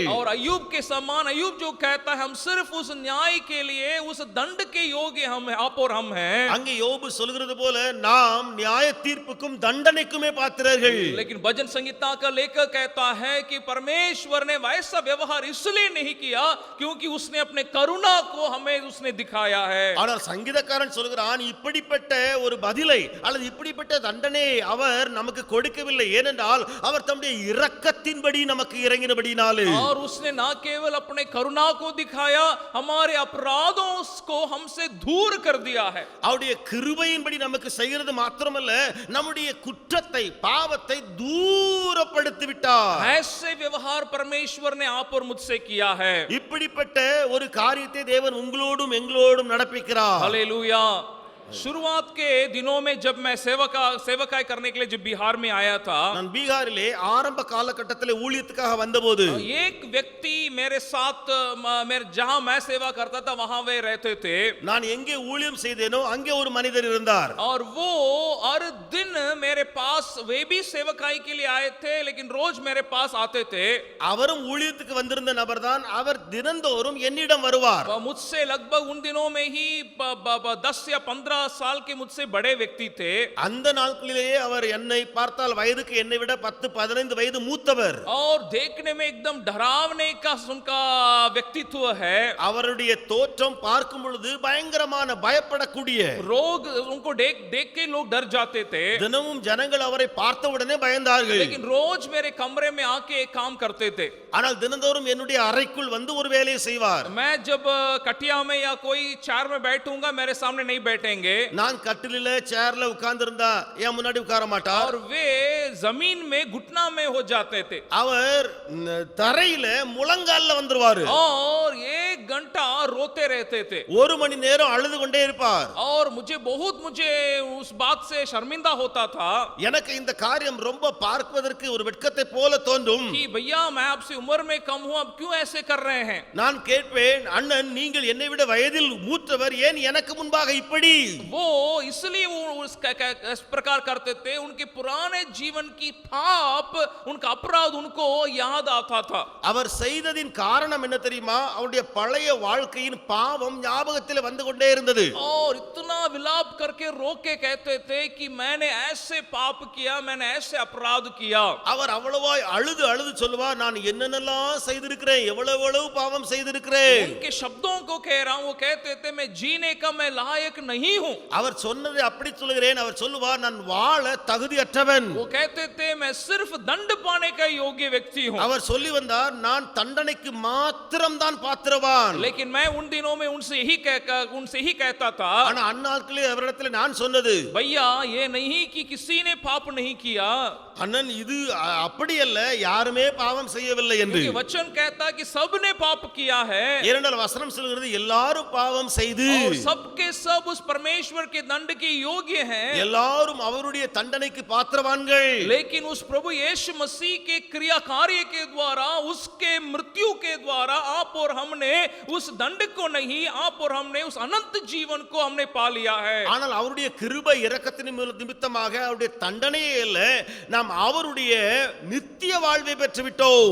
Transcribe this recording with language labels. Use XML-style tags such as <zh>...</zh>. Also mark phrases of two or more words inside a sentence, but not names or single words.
<hi>और अय्यूब के समान अय्यूब जो कहता है हम सिर्फ उस न्याय के लिए उस दंड के योग्य हम आप और हम हैं।</hi> <ta>அங்கே யோபு சொல்கிறது போல நாம் நியாய தீர்ப்புக்கும் தண்டனைக்குமே பாத்திரர்கள்.</ta> <hi>लेकिन भजन संगीता का लेखक कहता है कि परमेश्वर ने वैसा व्यवहार इसलिए नहीं किया क्योंकि उसने अपने करुणा को हमें उसने दिखाया है।</hi> <ta>ஆனால் சங்கீதக்காரன் சொல்கிறான் இப்படிப்பட்ட ஒரு பதிலை அல்லது இப்படிப்பட்ட தண்டனையை அவர் நமக்கு கொடுக்கவில்லை. ஏனென்றால் அவர் தம்முடைய இரக்கத்தின்படி நமக்கு இறங்கினபடினாலே.</ta> <hi>और उसने ना केवल अपने करुणा को दिखाया हमारे अपराधों को हमसे दूर कर दिया है।</hi> <ta>அவருடைய கிருபையின்படி நமக்கு செய்கிறது மாத்திரமல்ல நம்முடைய குற்றத்தை பாவத்தை தூரப்படுத்தி விட்டார்.</ta> <hi>ऐसे व्यवहार परमेश्वर ने आप और मुझसे किया है।</hi> <ta>இப்படிப்பட்ட ஒரு காரியத்தை தேவன் உங்களோடும் எங்களோடும் நடப்பிக்கிறார்.</ta> <hi>हालेलुया। शुरुआत के दिनों में जब मैं सेवकाई करने के लिए जब बिहार में आया था</hi> <ta>நான் பீகாரிலே ஆரம்ப காலகட்டத்திலே ஊழியத்துக்காக வந்தபோது</ta> <hi>एक व्यक्ति मेरे साथ जहां मैं सेवा करता था वहां वे रहते थे।</hi> <ta>நான் எங்கே ஊழியம் செய்தேனோ அங்கே ஒரு மனிதர் இருந்தார்.</ta> <hi>और वो हर दिन मेरे पास वे भी सेवकाई के लिए आए थे लेकिन रोज मेरे पास आते थे।</hi> <ta>அவரும் ஊழியத்துக்கு வந்திருந்த நபர்தான். அவர் தினந்தோறும் என்னிடம் வருவார்.</ta> <hi>मुझसे लगभग उन दिनों में ही 10 या 15 साल के मुझसे बड़े व्यक्ति थे।</hi> <ta>அந்த நாட்களிலேயே அவர் என்னை பார்த்தால் வயதுக்கு என்னை விட 10-15 வயது மூத்தவர்.</ta> <hi>और देखने में एकदम डरावने का उनका व्यक्तित्व है।</hi> <ta>அவருடைய தோற்றம் பார்க்கும் பொழுது பயங்கரமான பயப்படக்கூடிய.</ta> <hi>लोग उनको देख के लोग डर जाते थे।</hi> <ta>தினமும் ஜனங்கள் அவரை பார்த்தவுடனே பயந்தார்கள்.</ta> <hi>लेकिन रोज मेरे कमरे में आके एक काम करते थे।</hi> <ta>ஆனால் தினந்தோறும் என்னுடைய அறைக்குள் வந்து ஒரு வேலையை செய்வார்.</ta> <hi>मैं जब कटिया में या कोई चेयर में बैठूंगा मेरे सामने नहीं बैठेंगे।</hi> <ta>நான் கட்டிலில சேர்ல உட்கார்ந்திருந்தா என் முன்னாடி உட்கார மாட்டார்.</ta> <hi>और वे जमीन में घुटना में हो जाते थे।</hi> <ta>அவர் தரையில முழங்கால்ல வந்துருவாரு.</ta> <hi>और 1 घंटा रोते रहते थे.</hi> <ta>ஒரு மணி நேரம் அழுது கொண்டே இருப்பார்.</ta> <hi>और मुझे उस बात से शर्मिंदा होता था</hi> <ta>எனக்கு இந்த காரியம் ரொம்ப பார்ப்பதற்கு ஒரு வெட்கத்தை போல தோன்றும்.</ta> <hi>कि भैया मैं आपसे उम्र में कम हूं अब क्यों ऐसे कर रहे हैं।</hi> <ta>நான் கேட்பேன் அண்ணன் நீங்கள் என்னை விட வயதில் மூத்தவர் ஏன் எனக்கு முன்பாக இப்படி?</ta> <hi>वो इसलिए वो इस प्रकार करते थे उनके पुराने जीवन की पाप उनका अपराध उनको याद आता था।</hi> <ta>அவர் செய்ததின் காரணம் என்ன தெரியுமா? அவருடைய பழைய வாழ்க்கையின் பாவம் ஞாபகத்தில் வந்து கொண்டே இருந்தது.</ta> <hi>और इतना विलाप करके रो के कहते थे कि मैंने ऐसे पाप किया मैंने ऐसे अपराध किया।</hi> <ta>அவர் அவ்வளவாய் அழுது அழுது சொல்லுவார் நான் என்னென்னலாம் செய்திருக்கிறேன் எவ்வளவு பாவம் செய்திருக்கிறேன்.</ta> <hi>उनके शब्दों को कह रहा हूं वो कहते थे मैं जीने का मैं लायक नहीं हूं।</hi> <ta>அவர் சொன்னதை அப்படி சொல்கிறேன். அவர் சொல்லுவார் நான் வாழ தகுதியற்றவன்.</ta> <hi>वो कहते थे मैं सिर्फ दंड पाने का योग्य व्यक्ति हूं।</hi> <ta>அவர் சொல்லி வந்தார் நான் தண்டனைக்கு மாத்திரம் தான் பாத்திரவான். சொல்லுகிறான்.</ta> <hi>लेकिन मैं उन दिनों में उनसे ही कहता था,</hi> <ta>ஆனா அந்நாட்களில் அவரிடத்தில் நான் சொன்னது,</ta> <hi>भैया ये नहीं कि किसी ने पाप नहीं किया,</hi> <ta>அண்ணன் இது அப்படி அல்ல, யாருமே பாவம் செய்யவில்லை என்று.</ta> <hi>क्योंकि वचन कहता कि सबने पाप किया है</hi> <ta>ஏனென்றால் வசனம் சொல்கிறது எல்லாரும் பாவம் செய்து</ta> <hi>और सबके सब उस परमेश्वर के दंड के योग्य हैं,</hi> <ta>எல்லாரும் அவருடைய தண்டனைக்கு பாத்திரவான்கள்.</ta> <hi>लेकिन उस प्रभु यीशु मसीह के क्रिया कार्य के द्वारा, उसके मृत्यु के द्वारा आप और हमने उस दंड को नहीं, आप और हमने उस अनंत जीवन को हमने पा लिया है.</hi> <ta>ஆனால் அவருடைய கிருபை இரக்கத்தின் நிமித்தமாக அவருடைய தண்டனையே அல்ல, நாம் அவருடைய நித்திய வாழ்வை பெற்று விட்டோம்.</ta>